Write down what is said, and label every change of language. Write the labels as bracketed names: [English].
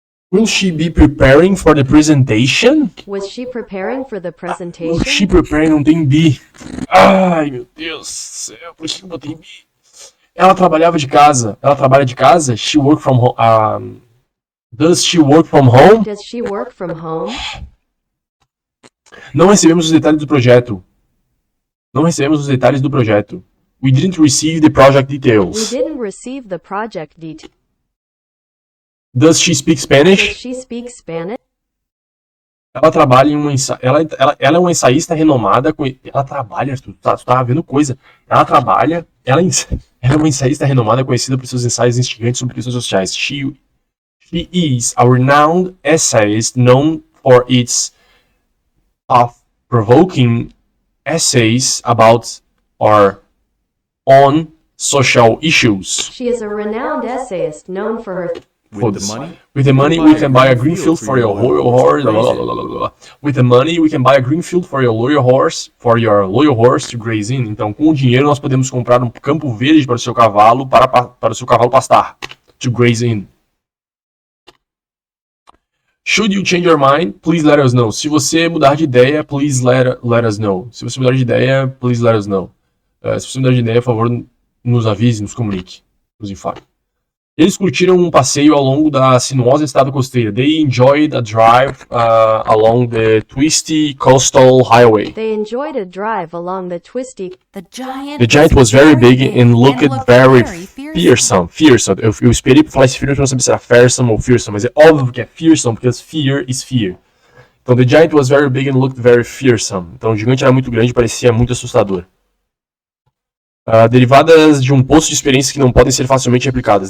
[English] Will she be preparing for the presentation? Was she preparing for the Will presentation? she preparing [Portuguese] não tem be. Ai, meu Deus do céu, por que eu botei be? Ela trabalhava de casa. Ela trabalha de casa? [English] She work from home. Does she work from home? Does she work from home? [Portuguese] Não recebemos os detalhes do projeto. Não recebemos os detalhes do projeto. [English] We didn't receive the project We details. didn't receive the project details. Does she speak Does Spanish? she speak Spanish? [Portuguese] Ela trabalha em uma ela é uma ensaísta renomada. Ela trabalha, tu tá vendo coisa. Ela trabalha, ela é uma ensaísta renomada conhecida por seus ensaios instigantes sobre questões sociais. [English] She is a renowned essayist known for its thought-provoking essays about or on social issues. She is a renowned essayist known for her. With the money, we can buy a green field for your loyal horse. With the money, we can buy a green field for your loyal horse to graze in. [Portuguese] Então, com o dinheiro, nós podemos comprar um campo verde para o seu cavalo, para o seu cavalo pastar. [English] To graze in. Should you change your mind, please let us know. [Portuguese] Se você mudar de ideia, [English] please let us know. [Portuguese] Se você mudar de ideia, [English] please let us know. [Portuguese] Se você mudar de ideia, por favor, nos avise, nos comunique, nos informe. Eles curtiram um passeio ao longo da sinuosa estrada costeira. [English] They enjoyed a drive along the twisty coastal highway. They enjoyed a drive along the twisty. The giant, The giant was very big and looked very fearsome. [Portuguese] Eu esperei pra falar esse fearsome, pra não saber se era fearsome ou fearsome, mas é óbvio que é fearsome, porque [English] fear is fear. Então, the giant was very big and looked very fearsome. [Portuguese] Então, o gigante era muito grande e parecia muito assustador. Derivadas de um poço de experiências que não podem ser facilmente replicadas.